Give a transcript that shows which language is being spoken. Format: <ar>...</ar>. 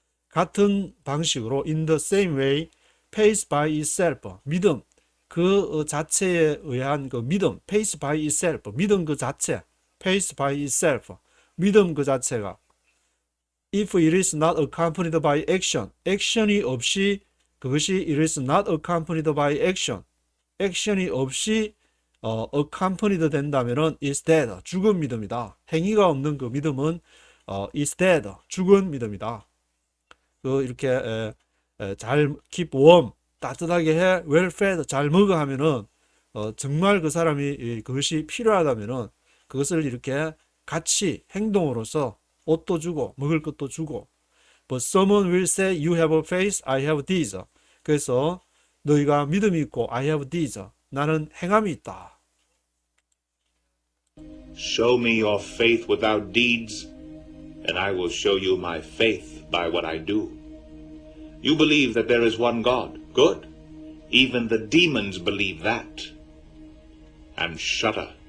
<ko>같은 방식으로</ko> <en>in the same way, faith by itself,</en> <ko>믿음 그 자체에 의한 그 믿음,</ko> <en>faith by itself,</en> <ko>믿음 그 자체,</ko> <en>faith by itself,</en> <ko>믿음 그 자체가</ko> <en>if it is not accompanied by action,</en> <ko>액션이 없이 그것이</ko> <en>it is not accompanied by action,</en> <ko>액션이 없이</ko> <en>accompanied</en> <ko>된다면은</ko> <en>is dead,</en> <ko>죽은 믿음이다. 행위가 없는 그 믿음은</ko> <en>is dead,</en> <ko>죽은 믿음이다. 그 이렇게 잘</ko> <en>keep warm,</en> <ko>따뜻하게 해,</ko> <en>well fed,</en> <ko>잘 먹어 하면은 정말 그 사람이 그것이 필요하다면은 그것을 이렇게 같이 행동으로서 옷도 주고 먹을 것도 주고.</ko> <en>But someone will say, you have a faith, I have these.</en> <ko>그래서 너희가 믿음이 있고</ko> <en>I have these.</en> <ko>나는 행함이 있다.</ko> <en>Show me your faith without deeds, and I will show you my faith by what I do. You believe that there is one God. Good. Even the demons believe that and shudder.</en>